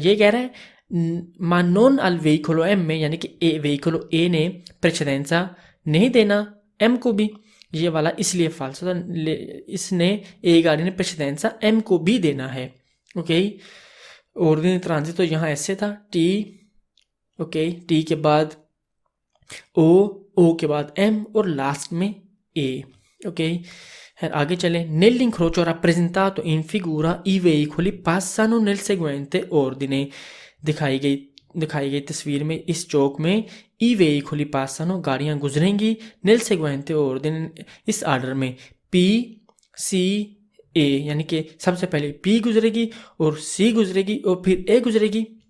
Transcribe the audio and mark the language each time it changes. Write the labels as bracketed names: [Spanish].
[Hindi] ये कह रहा है [Italian] ma non al veicolo M, [Hindi] यानी कि veicolo A ने प्रेसिडेंसा नहीं देना M को भी, ये वाला इसलिए फाल्स होता है। इसने ए गाड़ी ने प्रेसिडेंसा M को भी देना है। ओके, ऑर्डिनरी ट्रांजिट तो यहाँ ऐसे था टी, ओके, टी के बाद ओ के बाद M और लास्ट में A। ओके, आगे चले। [Italian] Nell'incrocio rappresentato in figura i veicoli passano nel seguente ordine। [Hindi] दिखाई गई तस्वीर में इस चौक में [Italian] ई वेहिकुली पासानो [Hindi] गाड़ियां गुजरेंगी, [Italian] नेल सेगुएंटे ऑर्डिने [Hindi] इस आर्डर में, पी सी ए, यानी कि सबसे पहले पी गुजरेगी और सी गुजरेगी और फिर ए गुजरेगी।